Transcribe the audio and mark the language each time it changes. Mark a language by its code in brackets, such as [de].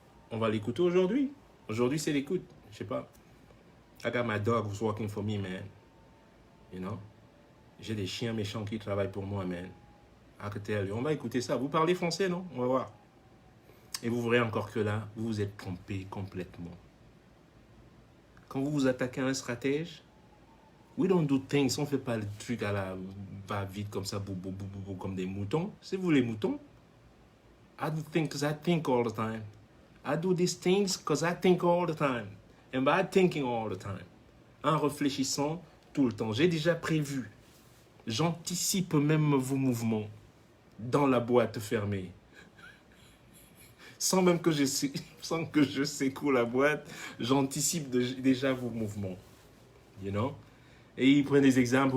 [fr] On va l'écouter aujourd'hui. Aujourd'hui, c'est l'écoute. Je sais pas. [en] I got my dog who's working for me, man. You know? [fr] J'ai des chiens méchants qui travaillent pour moi, man. On va écouter ça. Vous parlez français, non? On va voir. Et vous verrez encore que là, vous vous êtes trompé complètement. Quand vous vous attaquez à un stratège, [en] we don't do things. [fr] On ne fait pas le truc à la va-vite comme ça, comme des moutons. C'est vous les moutons. [en] I do things because I think all the time. I do these things because I think all the time. And by thinking all the time. [fr] En réfléchissant tout le temps. J'ai déjà prévu. J'anticipe même vos mouvements dans la boîte fermée. Sans même que je secoue la boîte, j'anticipe déjà vos mouvements. [en] You know? [fr] Et ils prennent des exemples.